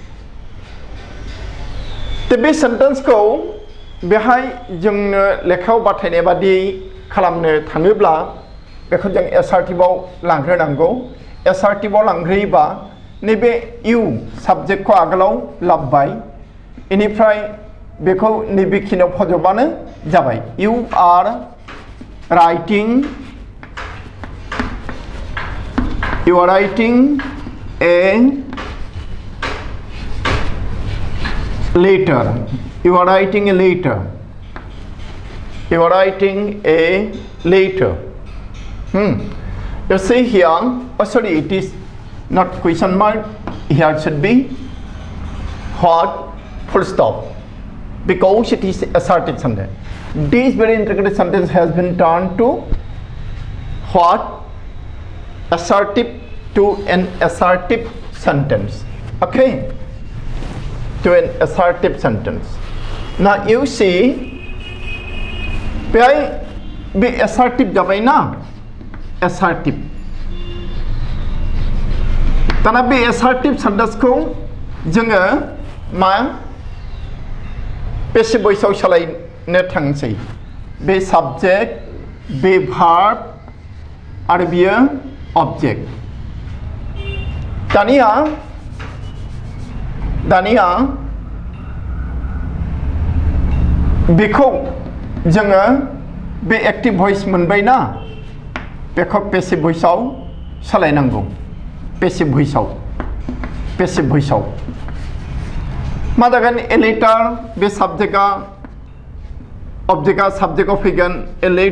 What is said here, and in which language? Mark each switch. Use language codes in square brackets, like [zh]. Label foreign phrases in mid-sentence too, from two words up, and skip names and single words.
[brx] तो बे सेन्टेन्सखौ बेहाय जोंनो लेखायाव बाथायनाय बादि खालामनो थाङोब्ला बेखौ जों एसार्टिभआव लांग्रोनांगौ एसार्टिभआव लांग्रोयोबा नैबे [en] you subject [brx] आगोलाव लाबबाय इनिफ्राय बेखौ नैबेखिनियाव फज'बानो जाबाय [en] you are writing ए letter you are writing a letter you see here oh sorry it is not question mark here should be what full stop because it is assertive sentence this very integrated sentence has been turned to what assertive to an assertive sentence okay to an assertive sentence. Now you see, be assertive [brx] जाबाय ना [en] assertive. [brx] दाना बे [en] assertive sentence [brx] को जोङो मा [en] passive voice [brx] आव सोलायनो थांसै बे subject बे verb आरो बियो object. दानिया बेखौ जोङो बे [en] active voice [brx] मोनबायना बेखौ [en] passive voice [brx] सोलायनांगौ [en] passive voice [brx] मा जागोन [en] a letter [brx] बे साबजेक्टआ अबजेक्टआ साबजेक्टआव फैगोन ए